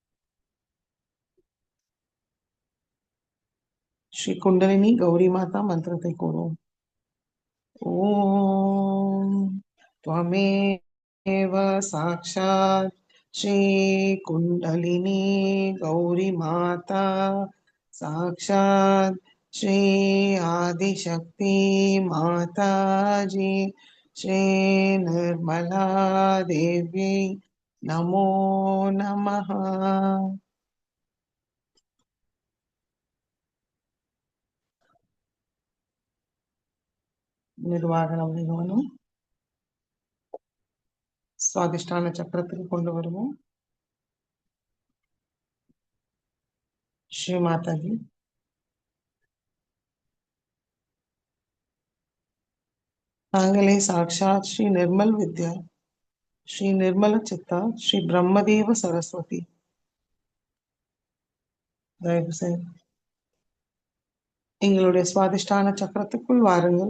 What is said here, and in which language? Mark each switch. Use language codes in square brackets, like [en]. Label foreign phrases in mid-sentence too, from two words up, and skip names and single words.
[ta] ஸ்ரீ குண்டலினி கௌரி மாதா மந்திரத்தை கூறுவோம். [sa] ஓம் त्वमेव साक्षात् श्री कुण्डलिनी गौरी माता साक्षात् श्री आदिशक्ति माताजी श्री निर्मला देवी नमो नमः. [ta] மெதுவாக நம்முடைய கவனம் சுவாதிஷ்டான சக்கரத்துக்கு கொண்டு வருவோம். ஸ்ரீ மாதாஜி, நாங்களே சாக்ஷாத் ஸ்ரீ நிர்மல் வித்யா ஸ்ரீ நிர்மல சித்தா ஸ்ரீ பிரம்மதேவ சரஸ்வதி, தயவு செய்து எங்களுடைய சுவாதிஷ்டான சக்கரத்துக்குள் வாருங்கள்.